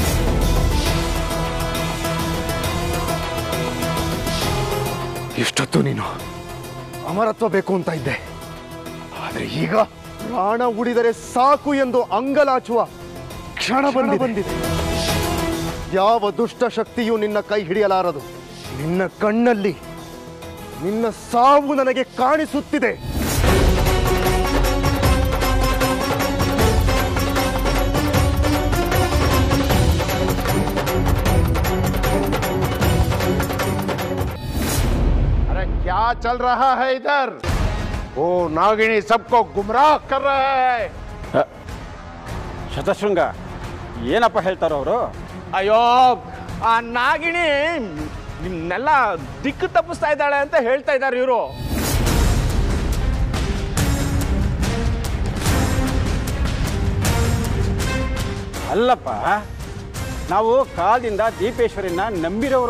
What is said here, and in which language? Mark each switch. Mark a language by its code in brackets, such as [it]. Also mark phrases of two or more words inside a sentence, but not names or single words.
[kn] ಇಷ್ಟೊತ್ತು ನೀನು ಅಮರತ್ವ ಬೇಕು ಅಂತ ಇದ್ದೆ, ಆದರೆ ಈಗ ಪ್ರಾಣ ಉಳಿದರೆ ಸಾಕು ಎಂದು ಅಂಗಲಾಚುವ ಕ್ಷಣ ಬಂದಿದೆ. ಯಾವ ದುಷ್ಟ ಶಕ್ತಿಯೂ ನಿನ್ನ ಕೈ ಹಿಡಿಯಲಾರದು. ನಿನ್ನ ಕಣ್ಣಲ್ಲಿ ನಿನ್ನ ಸಾವು ನನಗೆ ಕಾಣಿಸುತ್ತಿದೆ. [hi] अरे क्या चल रहा है इधर? वो नागिनी सबको गुमराह कर रहा है. [kn] ಶತಶೃಂಗ ಏನಪ್ಪ ಹೇಳ್ತಾರೋ ಅವರು? ಅಯ್ಯೋ ಆ ನಾಗಿಣಿ ನಿಮ್ನೆಲ್ಲ ದಿಕ್ಕು ತಪ್ಪಿಸ್ತಾ ಇದ್ದಾಳೆ ಅಂತ ಹೇಳ್ತಾ ಇದ್ದಾರೆ ಇವರು. ಅಲ್ಲಪ್ಪ, ನಾವು ಕಾಲದಿಂದ ದೀಪೇಶ್ವರಿನ ನಂಬಿರೋರು.